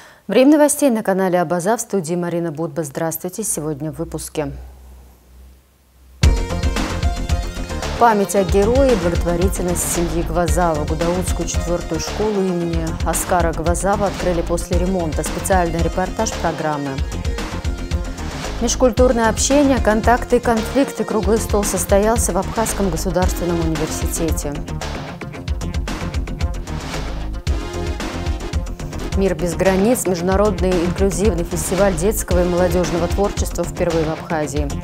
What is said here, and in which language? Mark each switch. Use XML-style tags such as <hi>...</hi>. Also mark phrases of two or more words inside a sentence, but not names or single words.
<ru>Время новостей на канале Абаза, в студии Марина Будба. Здравствуйте. Сегодня в выпуске. Память о герое и благотворительность семьи Гвазава. Гудаутскую 4-ю школу имени Оскара Гвазава открыли после ремонта. Специальный репортаж программы. Межкультурное общение, контакты и конфликты. Круглый стол состоялся в Абхазском государственном университете. «Мир без границ» – международный инклюзивный фестиваль детского и молодежного творчества впервые в Абхазии.</ru>